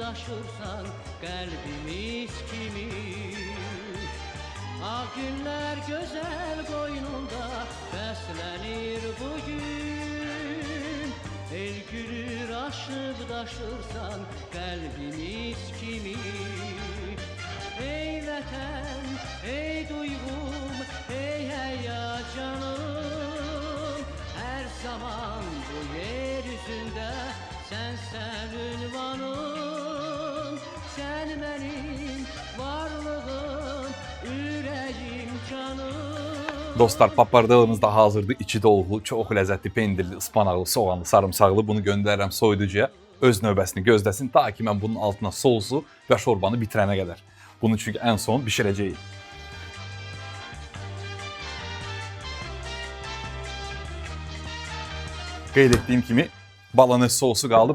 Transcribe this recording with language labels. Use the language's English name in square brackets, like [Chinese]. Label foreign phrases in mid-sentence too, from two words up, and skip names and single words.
[Turkish] daşırsan kalbimiz kimi. Ah günler güzel koynunda beslenir bugün. El gülür aşıp daşırsan kalbimiz kimi. Ey vətən, ey duygum, ey heyecanım. Her zaman bu yeryüzünde sen ünvanım. Sen benim varlığım, yüreğim, canım. [Azerbaijani] Dostlar, papardağımız da hazırdır. İçi dolğu, çox ləzzətli, pendirli, ıspanaqlı, soğanlı, sarımsaqlı. Bunu göndərirəm soyuducuya. Öz növbəsini gözləsin. Ta ki mən bunun altına sousu və şorbanı bitirənə qədər. Bunu çünki ən son bişirəcəyik. Qeyd etdiyim kimi balanes sousu qaldı.